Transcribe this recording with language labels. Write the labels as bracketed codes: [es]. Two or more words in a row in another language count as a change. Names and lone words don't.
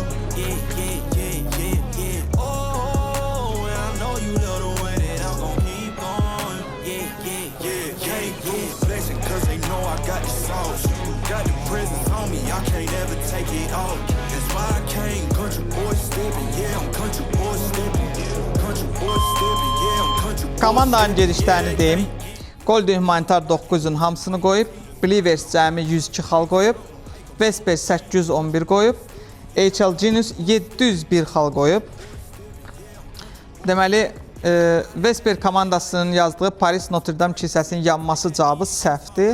[en] Yeah, yeah, yeah, yeah, yeah. Oh, and I know you love the way that I'm gon' keep going. Yeah, yeah, yeah, yeah, yeah. Blessing, cause they know I got the sauce. Got the presence on me, I can't ever take it off. That's why I came country boy stepping. Yeah, I'm country boy stepping. Country boy stepping. Yeah, I'm country boy. [az] Komandanın gedişlərini deyim. Golden Humanitar 900-ün hamısını qoyub. Believers cəmi 102 xal qoyub. Vesper 811 qoyub. HL Genius 701 xal qoyub. Deməli, Vesper komandasının yazdığı Paris Notre Dame kilsəsinin yanması cavabı səhvdir.